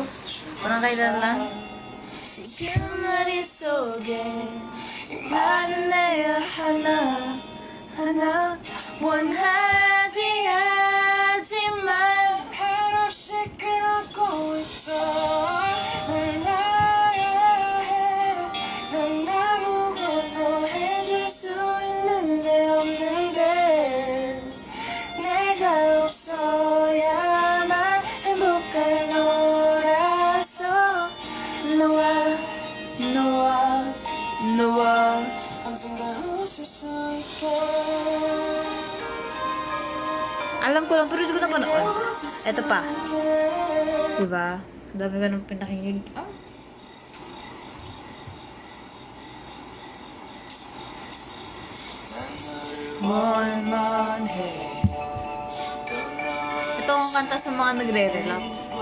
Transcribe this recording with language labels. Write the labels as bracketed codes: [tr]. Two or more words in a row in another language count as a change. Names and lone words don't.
[tl] Parang kailan lang. [ko] 지금 머릿속에 이 말을 내야 하나 원하지 않지만 한없이 끊고 있던 널 놔야 해난 아무것도 해줄 수 있는데 없는데 내가 없어야만 행복할 너라서 너와 언젠가 웃을 수 있게 [tl] Alam ko lang, pero hindi ko na panood. Ito pa. Diba? Dami ka nang pinakinig. Ito ang kanta sa mga nagre-relapse.